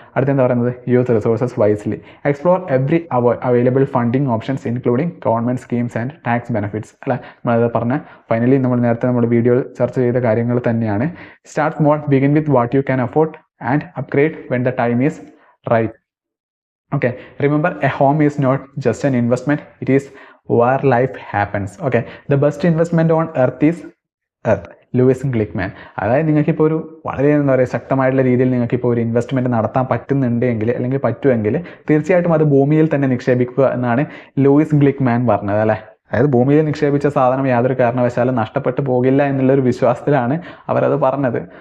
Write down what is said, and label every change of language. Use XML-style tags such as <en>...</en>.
<ml>അടുത്തെന്താ പറയുന്നത്</ml> <en>use resources wisely, explore every available funding options including government schemes and tax benefits</en> <ml>അല്ലേ. നമ്മളത് പറഞ്ഞ finally നേരത്തെ നമ്മൾ വീഡിയോയിൽ ചർച്ച ചെയ്ത കാര്യങ്ങൾ തന്നെയാണ്.</ml> <en>Start small, begin with what you can afford and upgrade when the time is right. Okay, remember a home is not just an investment, it is where life happens. Okay, the best investment on earth is earth.</en> <ml>Luis ഗ്ലിക്മാൻ. അതായത് നിങ്ങൾക്കിപ്പോൾ ഒരു വളരെ ശക്തമായിട്ടുള്ള രീതിയിൽ നിങ്ങൾക്കിപ്പോൾ ഒരു investment നടത്താൻ പറ്റുന്നുണ്ടെങ്കിൽ അല്ലെങ്കിൽ പറ്റുമെങ്കിൽ തീർച്ചയായിട്ടും അത് ഭൂമിയിൽ തന്നെ നിക്ഷേപിക്കുക എന്നാണ് ലൂയിസ് ഗ്ലിക്മാൻ പറഞ്ഞത് അല്ലേ. അതായത് ഭൂമിയിൽ നിക്ഷേപിച്ച സാധനം യാതൊരു കാരണവശാലും നഷ്ടപ്പെട്ടു പോകില്ല എന്നുള്ളൊരു വിശ്വാസത്തിലാണ് അവരത് പറഞ്ഞത്.</ml>